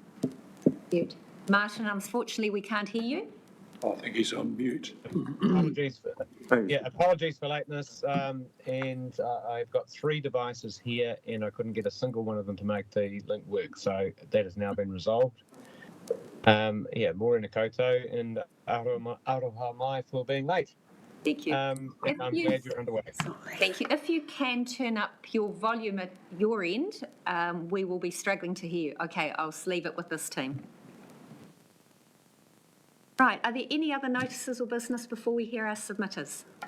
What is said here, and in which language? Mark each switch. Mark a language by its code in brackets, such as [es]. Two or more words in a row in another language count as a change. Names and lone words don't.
[en] Mute. Martin, unfortunately, we can't hear you. I think he's on mute. Apologies Oh, apologies for lateness. And I've got 3 devices here, and I couldn't get a single one of them to make the link work. So that has now been resolved. [mi] Morena koutou, [en] and [mi] aroha mai [en] for being late. Thank you. And I'm glad you're underway. Thank you. If you can turn up your volume at your end, we will be struggling to hear you. Okay, I'll leave it with this team. Right, are there any other notices or business before we hear our submitters?